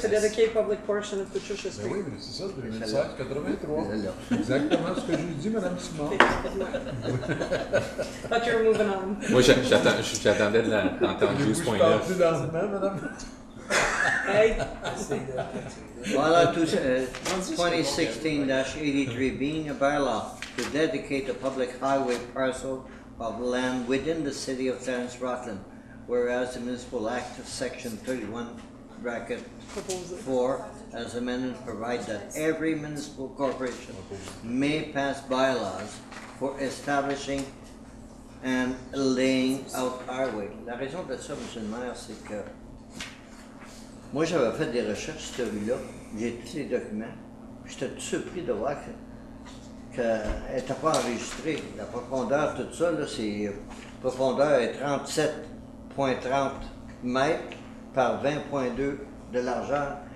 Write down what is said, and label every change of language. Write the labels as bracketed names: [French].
[English] to dedicate public portion of Patricia's [French] Ben [English] Street. [French] oui, mais c'est ça, 2016, 83. Exactement ce que je dis, Mme Simon. [English] Thought you were moving on. [French] Moi, j'attendais d'entendre 12.9. Plus lentement, Madame. [English] Hey. Bylaw 2016-83 being a bylaw to dedicate a public highway parcel of land within the city of Clarence, Rutland, whereas the Municipal Act of Section 31, bracket 4, as amended, provide that every municipal corporation may pass bylaws for establishing and laying out highway. [French] La raison de ça, M. le maire, c'est que moi, j'avais fait des recherches sur cette rue-là, j'ai tous les documents, j'étais tout surpris de voir qu'elle n'était pas enregistrée. La profondeur, tout ça, là, la profondeur est 37,30 mètres par 20,2 de largeur.